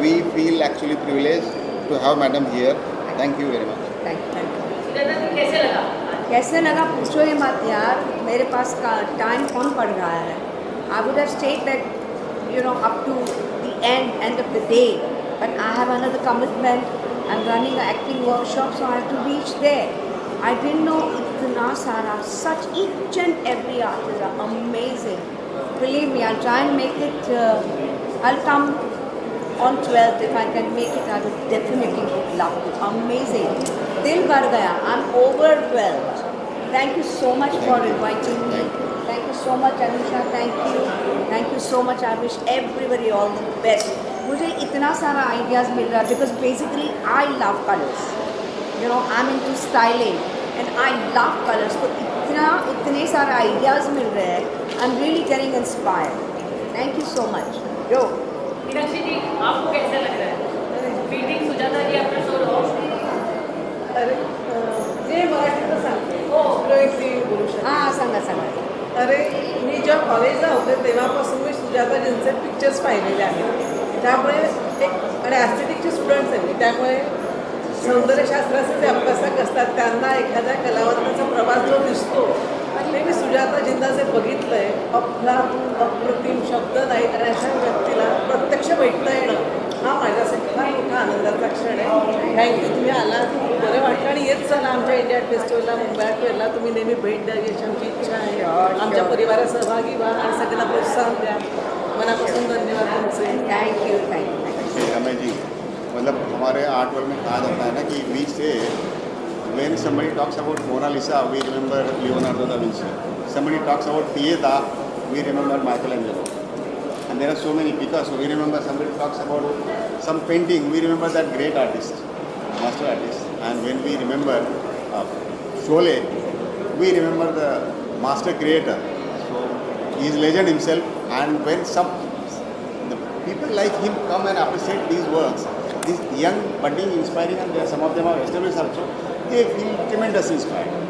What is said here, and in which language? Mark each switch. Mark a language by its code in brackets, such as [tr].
[en] we feel actually privileged to have madam here. Thank you very much. Thank you. [hi] कैसे लगा पूछो ही मत यार, मेरे पास का टाइम कौन पड़ रहा है. [en] I would have stayed like, up to the end of the day, but I have another commitment. I'm running an acting workshop, so I have to reach there. I didn't know [hi] itna sara, [en] such each and every artist are amazing. Believe me, I'll try and make it, I'll come on 12th. If I can make it, I would definitely love to. Amazing. [hi] Dil bhar gaya. [en] I'm overwhelmed. Thank you so much for inviting me. Thank you so much, Anusha. Thank you. Thank you so much. I wish everybody all the best. [hi] मुझे इतना सारा ideas मिल रहा है [en] because basically I love colors. I'm into styling and I love colors. [hi] तो इतने सारे ideas मिल रहे हैं. [en] I'm really getting inspired. Thank you so much. Yo. [hi] Meenakshi जी, आपको कैसा लग रहा है मीटिंग सुजाता जी [en] After so long? [mr] अरे जे मराठीचं सांगते बोलू शकते. हां सांगा. अरे मी जेव्हा कॉलेजला होते तेव्हापासून मी सुजाताजींचे पिक्चर्स पाहिलेले आहेत. त्यामुळे आणि ॲस्थेटिकचे स्टुडंट्स आहेत मी, त्यामुळे सौंदर्यशास्त्राचे जे अभ्यासक असतात त्यांना एखाद्या कलावंताचा प्रवास जो दिसतो ते मी सुजाताजींना जे बघितलं आहे, अप्रतिम शब्द नाही आणि अशा व्यक्तीला प्रत्यक्ष भेटता येणं हा माझ्यासाठी फार मोठा आनंदाचा क्षण आहे. थँक्यू, तुम्ही आला, बरं वाटलं आणि येत चला आमच्या इंडिया आर्ट फेस्टिवलला, मुंबई आर्ट फेअरला. तुम्ही नेहमी भेट द्यावी अशी आमची इच्छा आहे. आमच्या परिवारात सहभागी व्हा आणि सगळ्यांना प्रोत्साहन द्या. मनापासून धन्यवाद तुमचे. [en] Thank you. [hi] रमेश जी, मतलब हमारे आर्ट वर्ल्ड में कहा जाता है ना कि वी से [en] when somebody talks about Mona Lisa, we remember Leonardo da Vinci. Somebody talks about Pieta, we remember Michelangelo. And there are so many, Picasso, we remember. Somebody talks about some painting, we remember that great artist, master artist. And when we remember Sholay, we remember the master creator. So he is legend himself. And when the people like him come and appreciate these works, these young, budding, inspiring, and some of them are established also, they feel tremendously inspired.